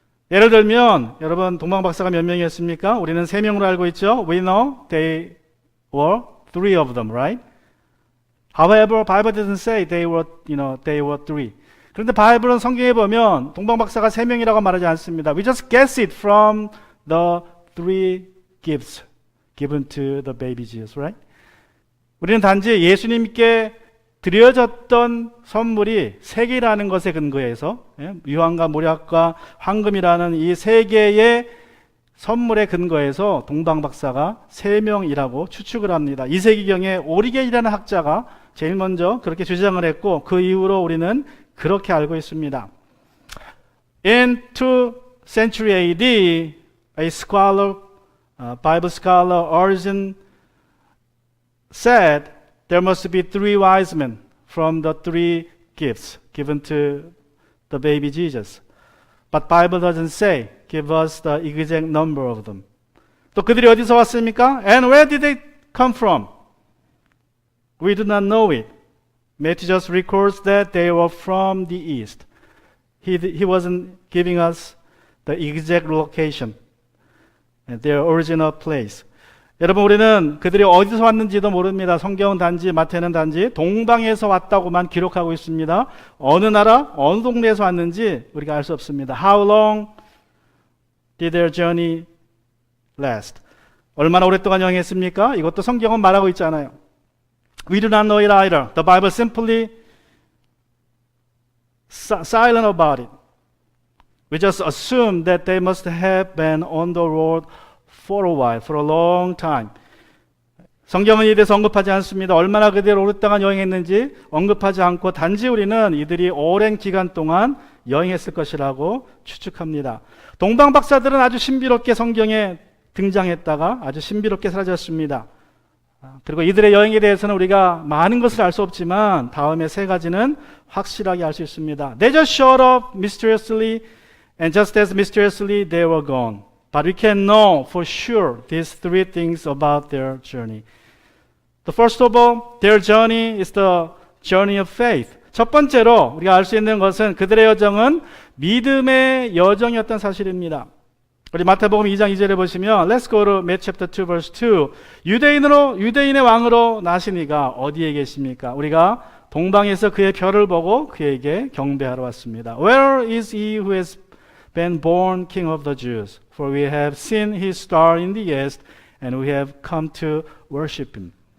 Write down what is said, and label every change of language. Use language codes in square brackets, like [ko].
[ko] 예를 들면 여러분, 동방 박사가 몇 명이었습니까? 우리는 3명으로 알고 있죠. [en] We know they were 3 of them, right? However, Bible doesn't say they were 3. [ko] 그런데 바이블은 성경에 보면 동방 박사가 3명이라고 말하지 않습니다. [en] We just guess it from the 3 gifts given to the baby Jesus, right? [ko] 우리는 단지 예수님께 드려졌던 선물이 3개라는 것에 근거해서 유황과 모략과 황금이라는 이 3개의 선물에 근거해서 동방 박사가 3명이라고 추측을 합니다. 2세기경에 오리겐이라는 학자가 제일 먼저 그렇게 주장을 했고 그 이후로 우리는 그렇게 알고 있습니다. [en] In 2th century AD, a scholar, Bible scholar Origen said there must be 3 wise men from the 3 gifts given to the baby Jesus. But Bible doesn't say, give us the exact number of them. [ko] 또 그들이 어디서 왔습니까? [en] And where did they come from? We do not know it. Matthew just records that they were from the east. He wasn't giving us the exact location and their original place. [ko] 여러분, 우리는 그들이 어디서 왔는지도 모릅니다. 성경은 단지, 마태는 단지 동방에서 왔다고만 기록하고 있습니다. 어느 나라, 어느 동네에서 왔는지 우리가 알 수 없습니다. [en] How long did their journey last? [ko] 얼마나 오랫동안 여행했습니까? 이것도 성경은 말하고 있잖아요. [en] We do not know it either. The Bible simply silent about it. We just assume that they must have been on the road for a while, for a long time. [ko] 성경은 이에 대해서 언급하지 않습니다. 얼마나 그들이 오랫동안 여행했는지 언급하지 않고 단지 우리는 이들이 오랜 기간 동안 여행했을 것이라고 추측합니다. 동방 박사들은 아주 신비롭게 성경에 등장했다가 아주 신비롭게 사라졌습니다. 그리고 이들의 여행에 대해서는 우리가 많은 것을 알 수 없지만 다음에 3가지는 확실하게 알 수 있습니다. [en] They just showed up mysteriously, and just as mysteriously they were gone. But we can know for sure these 3 things about their journey. The first of all, their journey is the journey of faith. [ko] 첫 번째로 우리가 알 수 있는 것은 그들의 여정은 믿음의 여정이었던 사실입니다. 우리 마태복음 2장 2절에 보시면 [en] Let's go to Matthew chapter 2 verse 2. [ko] 유대인의 왕으로 나신 이가 어디에 계십니까? 우리가 동방에서 그의 별을 보고 그에게 경배하러 왔습니다. [en] Where is he who has been born King of the Jews? For we have seen his star in the east, and we have come to worship him.